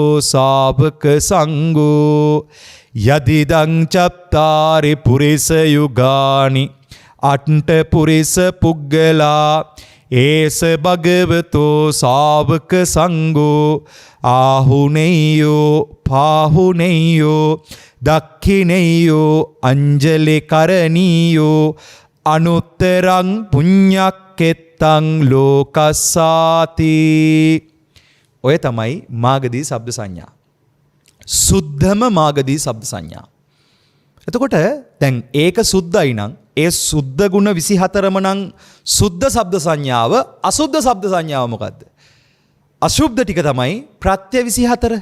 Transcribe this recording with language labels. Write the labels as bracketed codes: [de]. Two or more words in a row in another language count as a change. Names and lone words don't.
[pi] ශාවක සංඝෝ යදිදං චත්තාරි පුරිස යුගානි අට්ඨ පුරිස පුග්ගලා ඒස භගවතෝ ශාවක සංඝෝ ආහුනේයෝ පාහුනේයෝ දක්ඛිනේයෝ අංජලි කරණීයෝ අනුත්තරං පුඤ්ඤක්කෙත්තං ලෝකස්සාති. [si] ඔය තමයි මාගදී ශබ්ද සංඥා. සුද්ධම මාගදී ශබ්ද සංඥා. එතකොට දැන් ඒක සුද්ධයි නම් ඒ සුද්ධ ගුණ 24ම නම් සුද්ධ ශබ්ද සංඥාව. අසුද්ධ ශබ්ද සංඥාව මොකද්ද? අශුද්ධ ටික තමයි ප්‍රත්‍ය 24.